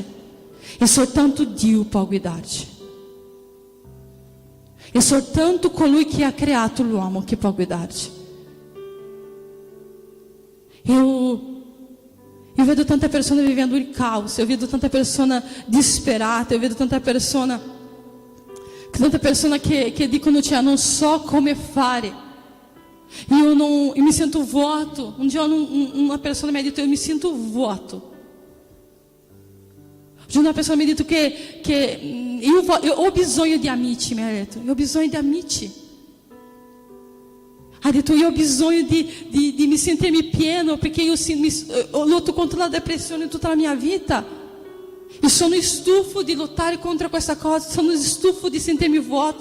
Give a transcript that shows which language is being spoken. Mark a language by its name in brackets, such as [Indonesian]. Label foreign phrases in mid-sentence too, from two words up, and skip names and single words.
[Italian] E soltanto Dio può guidarci. E soltanto colui che ha creato l'uomo che può guidarci. Eu vedo tanta persona vivendo il caos, eu vedo tanta persona disperata, eu vedo tanta persona che dicono, cioè, non so come fare. [Portuguese] Eu me sinto vuoto. Um dia uma pessoa me disse, eu me sinto vuoto. Um dia uma pessoa me disse que eu [Italian] ho bisogno di amici, mi ha detto, io ho bisogno di amici. Ha detto, io ho bisogno di mi sentirmi pieno, perché io lutto contro la depressione tutta la mia vita. E sono stufo di lottare contro questa cosa, sono stufo di sentirmi vuoto.